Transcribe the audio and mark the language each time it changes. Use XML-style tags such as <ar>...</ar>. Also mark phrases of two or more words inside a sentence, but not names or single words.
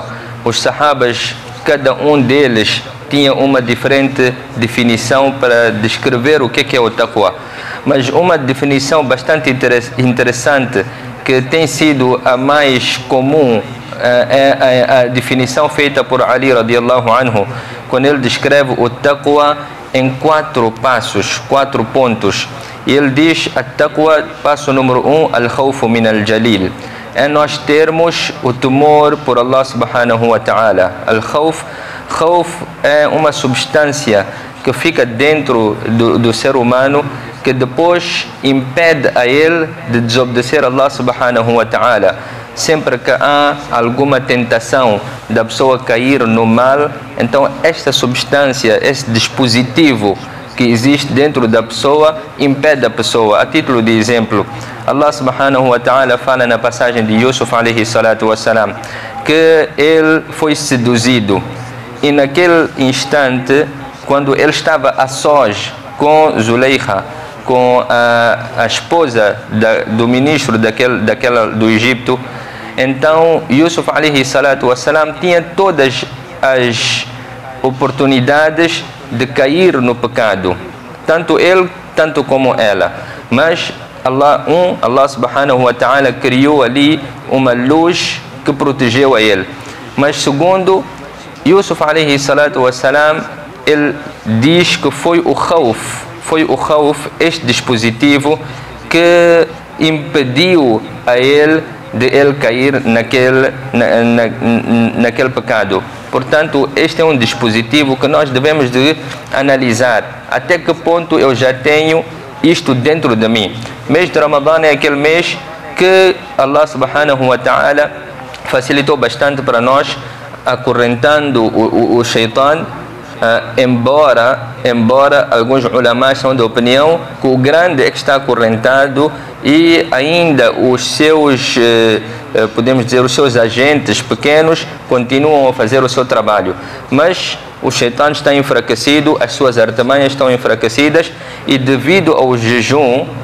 <pt>Os sahabas, cada um deles tinha uma diferente definição para descrever o que é o taqwa. Mas uma definição bastante interessante, que tem sido a mais comum, é a definição feita por Ali</pt> <ar>رضي الله عنه,</ar> <pt>quando ele descreve o taqwa em 4 passos, 4 pontos. E ele diz: a taqwa, passo número 1,</pt> <ar>الخوف من الجليل,</ar> <pt>é nós termos o temor por</pt> <ar>الله سبحانه وتعالى.</ar> <pt>Al-khawf é uma substância que fica dentro do ser humano, que depois impede a ele de desobedecer a</pt> <ar>الله سبحانه وتعالى.</ar> <pt>Sempre que há alguma tentação da pessoa cair no mal, então esta substância, este dispositivo que existe dentro da pessoa, impede a pessoa. A título de exemplo,</pt> <ar>الله سبحانه وتعالى</ar> <pt>fala na passagem de Yusuf</pt> <ar>عليه الصلاة والسلام</ar> <pt>que ele foi seduzido, e naquele instante, quando ele estava a sós com Zuleika, com a esposa do ministro do Egito, então Yusuf</pt> <ar>عليه الصلاة والسلام</ar> <pt>tinha todas as oportunidades de cair no pecado, tanto ele, tanto como ela, mas</pt> <ar>الله سبحانه وتعالى</ar> <pt>criou ali uma luz que protegeu a ele. Mas segundo Yusuf</pt> <ar>عليه الصلاة والسلام,</ar> <pt>ele diz que foi o khawf, este dispositivo que impediu a ele de ele cair naquele pecado. Portanto, este é um dispositivo que nós devemos de analisar até que ponto eu já tenho isto dentro de mim. Mês de Ramadã é aquele mês que</pt> <ar>الله سبحانه وتعالى</ar> <pt>facilitou bastante para nós, acorrentando o shaitan, embora alguns ulamás são de opinião que o grande é que está acorrentado e ainda os seus, podemos dizer, os seus agentes pequenos continuam a fazer o seu trabalho, mas o shaitan está enfraquecido, as suas artimanhas estão enfraquecidas, e devido ao jejum,</pt>